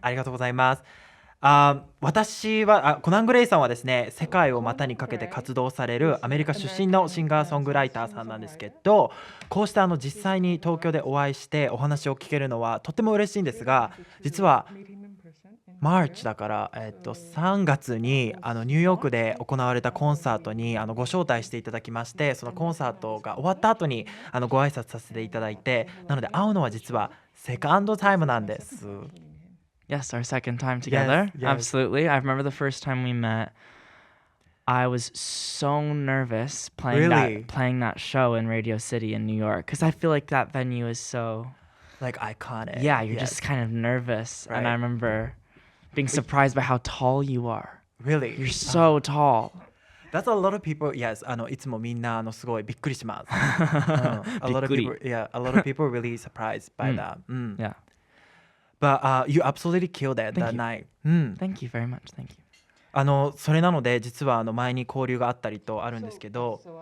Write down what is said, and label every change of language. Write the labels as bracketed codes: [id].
[ja] ありがとうございます。私はコナン・グレイさんはですね、世界を股にかけて活動されるアメリカ出身のシンガーソングライターさんなんですけど、こうして実際に東京でお会いしてお話を聞けるのはとても嬉しいんですが、実はマーチだから、3月にニューヨークで行われたコンサートにご招待していただきまして、そのコンサートが終わった後にご挨拶させていただいて、なので会うのは実はセカンドタイムなんです。 [en] Yes, our second time together. Yes. Absolutely. I remember the first time we met. I was so nervous playing that show in Radio City in New York because I feel like that venue is so like iconic. Yeah, you're just kind of nervous. Right. And I remember being surprised by how tall you are. Really? You're so tall. That's a lot of people. [ja] Yes, いつもみんなすごいびっくりします。 [en] A lot of people, yeah, a lot of people really surprised by that. Yeah. But you absolutely killed it that night. Thank you very much. Thank you. [ja] それなので実は前に交流があったりとあるんですけど。